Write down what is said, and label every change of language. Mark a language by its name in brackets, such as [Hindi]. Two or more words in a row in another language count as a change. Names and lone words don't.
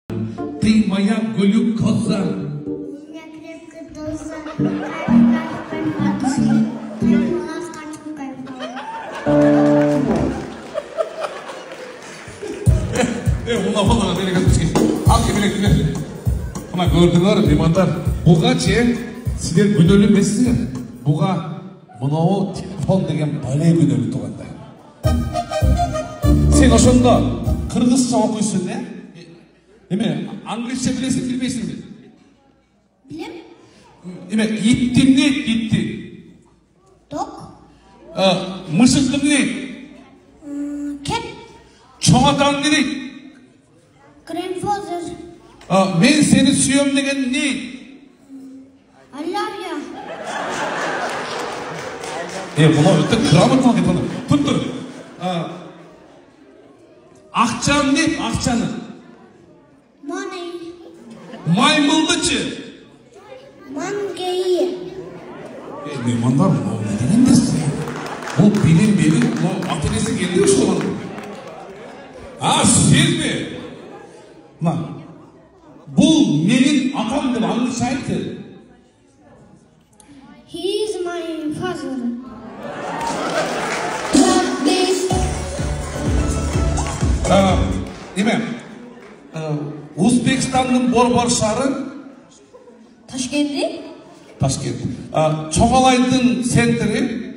[Russian] Ты моя глюкоза. Я крепко доза. Кайф от души. Я скачку [Kazakh] Мына балаға берекет бізге. Ал кебелек. Мына көрдіңдер, меймандар. Бұға сіздер күнөлі емессіздер. Бұға мынау телефон деген бәле күнөлі туғанда. [Kyrgyz] Сен ошонда кыргызча окуйсуң, Эме, англисче билесиң, билбейсиңби? Билем. Эме, иттин не? Иттин. [English] Dog. [Kyrgyz] Мышыктын не? [English] Cat. [Kyrgyz] Чоң атаң не? [English] Grandfather. [Kyrgyz] Мен сени сүйөм деген не? [English] I love you. [Kyrgyz] Бuna өтө грамотно айтып атат. Тур. Акчаны не? Акчаны. Money. Маймылдычы. Monkey. Меймандар, не дегендесиз? Бул билим берүү, ата-энеси келди ошол. Сизби? Бул менин атам деп аңгыча айтты. [English] He is my father. [Kyrgyz] Эме, Узбекстандын Борбор шаары Ташкент. Чоңалайдын центри